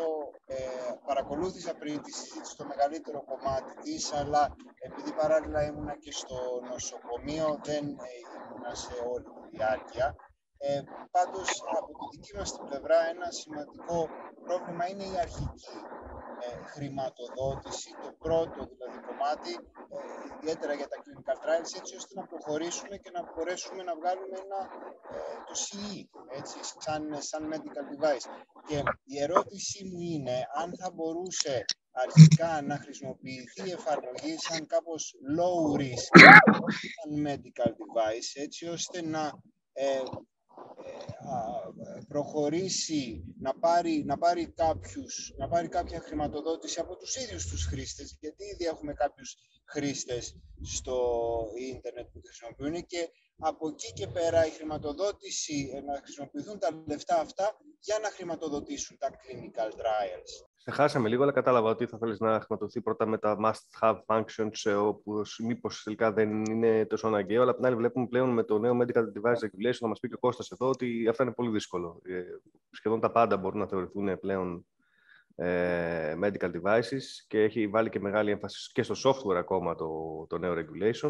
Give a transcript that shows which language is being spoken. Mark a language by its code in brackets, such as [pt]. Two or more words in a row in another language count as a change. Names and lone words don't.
[el] Παρακολούθησα πριν τη συζήτηση το μεγαλύτερο κομμάτι της, αλλά επειδή παράλληλα ήμουνα και στο νοσοκομείο, δεν ήμουνα σε όλη τη διάρκεια. Πάντως, από τη δική μας την πλευρά, ένα σημαντικό πρόβλημα είναι η αρχική χρηματοδότηση, το πρώτο δηλαδή κομμάτι, ιδιαίτερα για τα [en] clinical trials, [el] έτσι ώστε να προχωρήσουμε και να μπορέσουμε να βγάλουμε το CE, έτσι, σαν [en] medical device. [el] Και η ερώτησή μου είναι αν θα μπορούσε αρχικά να χρησιμοποιηθεί η εφαρμογή σαν κάπως [en] low risk, [el] σαν [en] medical device, [el] έτσι ώστε να προχωρήσει, να πάρει κάποια χρηματοδότηση από τους ίδιους τους χρήστες, γιατί ήδη έχουμε κάποιους χρήστες στο ίντερνετ που χρησιμοποιούν, και από εκεί και πέρα η χρηματοδότηση, να χρησιμοποιηθούν τα λεφτά αυτά για να χρηματοδοτήσουν τα [en] clinical trials. [el] Χάσαμε λίγο, αλλά κατάλαβα ότι θα θέλεις να χρηματοδοθεί πρώτα με τα [en] must-have functions, [el] όπου μήπως τελικά δεν είναι τόσο αναγκαίο. Αλλά απ' την άλλη, βλέπουμε πλέον με το νέο [en] Medical Device Regulation, [el] θα μας πει και ο Κώστας εδώ, ότι αυτά είναι πολύ δύσκολο. Σχεδόν τα πάντα μπορούν να θεωρηθούν πλέον [en] medical devices [el] και έχει βάλει και μεγάλη έμφαση και στο software ακόμα το νέο regulation.